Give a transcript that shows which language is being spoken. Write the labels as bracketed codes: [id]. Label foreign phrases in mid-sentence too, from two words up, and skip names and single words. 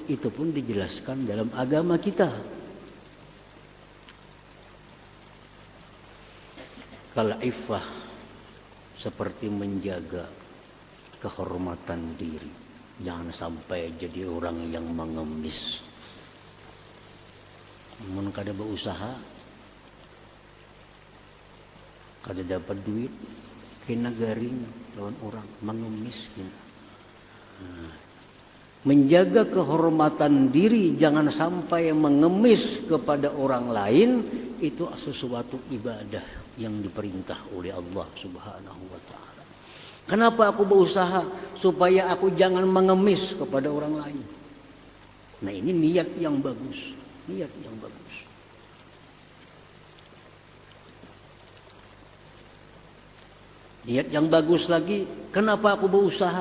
[id] Itu pun dijelaskan dalam agama kita. Kal-iffah, seperti menjaga kehormatan diri. Jangan sampai jadi orang yang mengemis. [bjn] Mun kada berusaha, kada dapat duit, kena garing lawan orang, mengemis. [id] Menjaga kehormatan diri, jangan sampai mengemis kepada orang lain, itu sesuatu ibadah yang diperintah oleh Allah [ar] سبحانه وتعالى. [id] Kenapa aku berusaha? Supaya aku jangan mengemis kepada orang lain. Nah ini niat yang bagus. Niat yang bagus. Niat yang bagus lagi, kenapa aku berusaha?